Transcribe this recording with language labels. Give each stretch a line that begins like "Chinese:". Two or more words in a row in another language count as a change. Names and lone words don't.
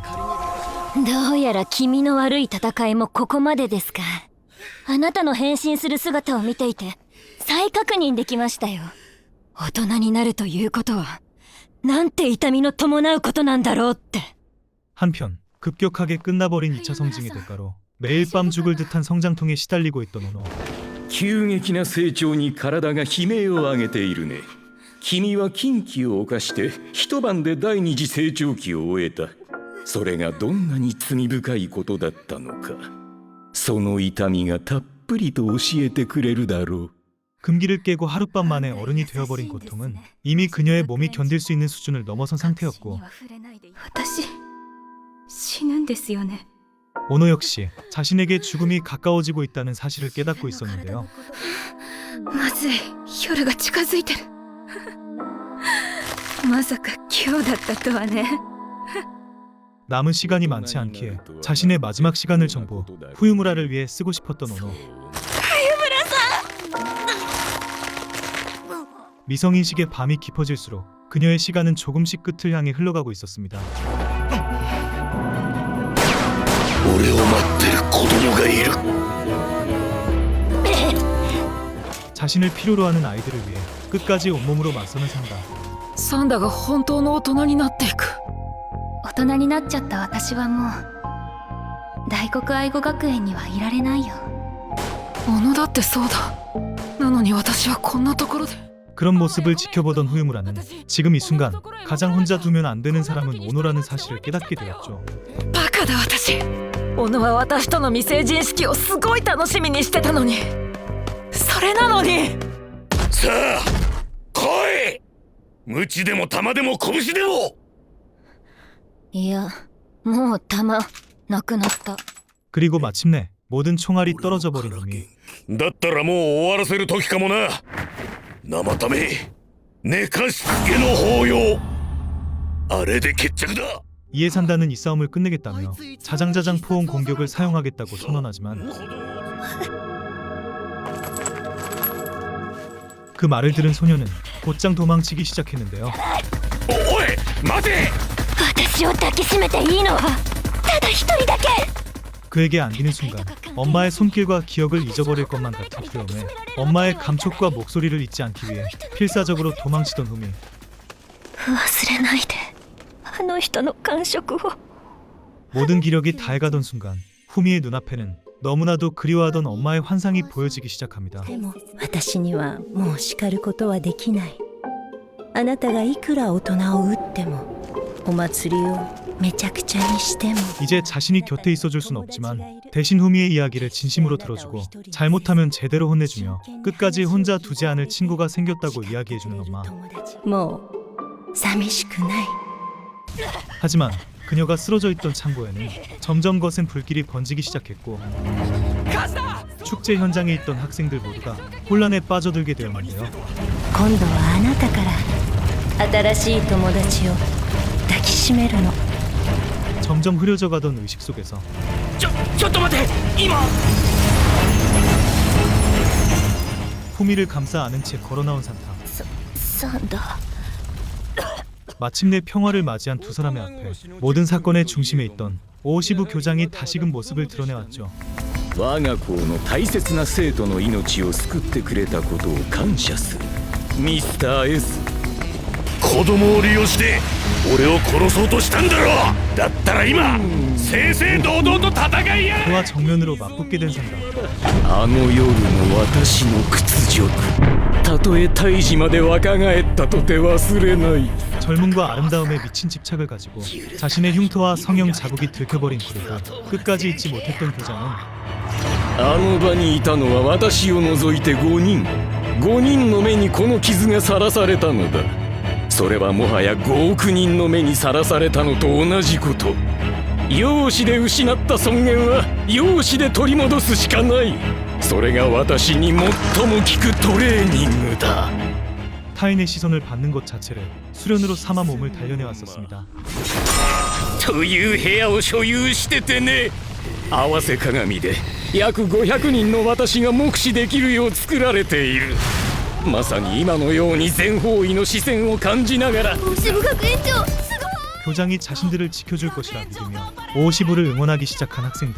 Japanese: どうやら気味の悪い戦いもここまでですか。あなたの変身する姿を見ていて再確認できましたよ。大人になるということはなんて痛みの伴うことなんだろうって。
Korean: 한편 급격하게 끝나버린 2차 성징의 대가로 매일 밤 죽을 듯한 성장통에 시달리고 있던 오노.
Japanese: 急激な成長に体が悲鳴を上げているね。君は禁忌を犯して一晩で第二次成長期を終えた。それがどんなに罪深いことだったのか、その痛みがたっぷりと教えてくれるだろう。
Korean: 금기를 깨고 하룻밤 만에 어른이 되어버린 고통은 이미 그녀의 몸이 견딜 수 있는 수준을 넘어선 상태였고
Japanese: 私死ぬんですよね。
Korean: 오노 역시 자신에게 죽음이 가까워지고 있다는 사실을 깨닫고 있었는데요.
Japanese: まずい、夜が近づいてる。まさか今日だったとはね。
Korean: 남은 시간이 많지 않기에 자신의 마지막 시간을 전부 후유무라를 위해 쓰고 싶었던 오노. 미성인식의 밤이 깊어질수록 그녀의 시간은 조금씩 끝을 향해 흘러가고 있었습니다.
Japanese: 俺を待ってる子供がいる。
Korean: 자신을 필요로 하는 아이들을 위해 끝까지 온몸으로 맞서는 산다.
Japanese: サンダが本当の大人になっていく。大人になっちゃった私はもう大黒愛護学園にはいられないよ。小野だってそうだ。なのに私はこんなところで。
Korean: 그런 모습을 지켜보던 후유무라는 지금 이 순간 가장 혼자 두면 안 되는 사람은 오노라는 사실을 깨닫게 되었죠.
Japanese: バカだ私。小野は私との未成人式をすごい楽しみにしてたのに。それなのに。さあ来い。鞭でも玉でも拳でも。いや、もう弾なくなった。
Korean: 그리고 마침내 모든 총알이 떨어져 버린 놈이
Japanese: だったらもう終わらせる時かもな。生ため寝かしつけの法要あれで決着だ。
Korean: 이에 산다는 이 싸움을 끝내겠다며 자장자장 포옹 공격을 사용하겠다고 선언하지만 그 말을 들은 소녀는 곧장 도망치기 시작했는데요.
Japanese: おい待て。私を抱きしめていいのはただ一人だけ。
Korean: 그에게 안기는 순간 엄마의 손길과 기억을 잊어버릴 것만 같은 두려움에 엄마의 감촉과 목소리를 잊지 않기 위해 필사적으로 도망치던 후미.
Japanese: 忘れないであの人の感触を。
Korean: 모든 기력이 다해가던 순간 후미의 눈앞에는 너무나도 그리워하던 엄마의 환상이 보여지기 시작합니다.
Japanese: でも私にはもう叱ることはできない。あなたがいくら大人を撃ってもお祭りをめちゃくちゃにしても
Korean: 이제 자신이 곁에 있어줄 순 없지만 대신 후미의 이야기를 진심으로 들어주고 잘못하면 제대로 혼내주며 끝까지 혼자 두지 않을 친구가 생겼다고 이야기해주는 엄마.
Japanese: もう寂しくない。
Korean: 하지만 그녀가 쓰러져 있던 창고에는 점점 거센 불길이 번지기 시작했고 축제 현장에 있던 학생들 모두가 혼란에 빠져들게 되었는데요.
Japanese: 今度はあなたから新しい友達を抱きしめるの。
Korean: 점점 흐려져가던 의식 속에서
Japanese: ちょっと待て今。
Korean: 후미를 감싸 안은 채 걸어나온 산타. サンダ 마침내 평화를 맞이한 두 사람의 앞에 모든 사건의 중심에 있던 오시부 교장이 다시금 모습을 드러내왔죠.
Japanese: 我が校の大切な生徒の命を救ってくれたことを感謝するミスター S。子供を利用して俺を殺そうとしたんだろ。だったら今正々堂々と戦いや。
Korean: 그와 정면으로 맞붙게 된 상담.
Japanese: あの夜の私の屈辱、たとえ胎児まで若返ったとて忘れない。
Korean: 젊음과 아름다움에 미친 집착을 가지고 자신의 흉터와 성형 자국이 들켜버린 그룹을 끝까지 잊지 못했던 교장은
Japanese: あの場にいたのは私を除いて5人の目にこの傷がさらされたのだ。それはもはや5億人の目にさらされたのと同じこと。容姿で失った尊厳は容姿で取り戻すしかない。それが私に最も効くトレーニングだ。
Korean: 타인의 시선을 받는 것 자체를 수련으로 삼아 몸을 단련해왔었습니다.
Japanese: という部屋を所有しててね。合わせ鏡で約500人の私が目視できるよう作られている。まさに今のように全方位の視線を感じながら。
Korean: 교장이 자신들을 지켜줄 것이라 믿으며 오시부를 응원하기 시작한 학생들.